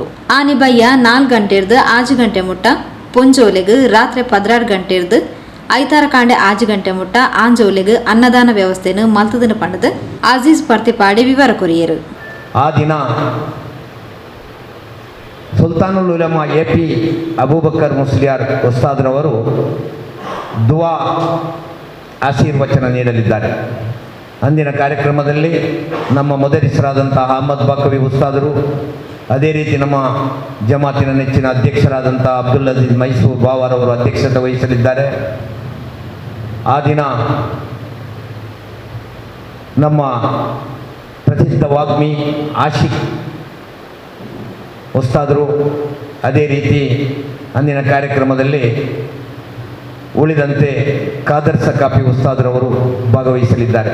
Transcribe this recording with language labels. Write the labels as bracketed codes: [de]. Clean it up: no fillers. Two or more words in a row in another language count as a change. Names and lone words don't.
[tcy] ಆನಿ ಬಯ್ಯ 4 ಗಂಟೆರ್ದು 5 ಗಂಟೆ ಮುಟ್ಟ ಪೊಂಜೋಲೆಗ್ ರಾತ್ರಿ 16 ಗಂಟೆರ್ದು ಐತಾರ ಕಾಂಡೆ 5 ಗಂಟೆ ಮುಟ್ಟ ಆಂಜೋಲೆಗ್ ಅನ್ನದಾನ ವ್ಯವಸ್ಥೆಯನ್ನು ಮಲ್ತದನ್ನು ಪಂಡದು ಅಜೀಜ್ ಪ್ರತಿಪಾಡಿ ವಿವರ ಕೊರಿಯರು. [kn] ಆ ದಿನ ಸುಲ್ತಾನುಲ್ ಉಲಮಾ AP ಅಬೂಬಕರ್ ಮುಸ್ಲಿಯಾರ್ ಉಸ್ತಾದ್ರವರು ದುವಾ ಆಶೀರ್ವಚನ ನೀಡಲಿದ್ದಾರೆ. ಅಂದಿನ ಕಾರ್ಯಕ್ರಮದಲ್ಲಿ ನಮ್ಮ ಮೊದಲಿಸರಾದಂತಹ ಅಹಮದ್ ಬಾಕವಿ ಉಸ್ತಾದರು, ಅದೇ ರೀತಿ ನಮ್ಮ ಜಮಾತಿನ ನೆಚ್ಚಿನ ಅಧ್ಯಕ್ಷರಾದಂಥ ಅಬ್ದುಲ್ ಅಜೀಜ್ ಮೈಸೂರು ಬಾವಾರವರು ಅಧ್ಯಕ್ಷತೆ ವಹಿಸಲಿದ್ದಾರೆ. ಆ ದಿನ ನಮ್ಮ ಪ್ರಸಿದ್ಧ ವಾಗ್ಮಿ ಆಶಿಕ್ ಉಸ್ತಾದರು, ಅದೇ ರೀತಿ ಅಂದಿನ ಕಾರ್ಯಕ್ರಮದಲ್ಲಿ ಉಳಿದಂತೆ ಖಾದರ್ ಸಕಾಫಿ ಉಸ್ತಾದ್ರವರು ಭಾಗವಹಿಸಲಿದ್ದಾರೆ.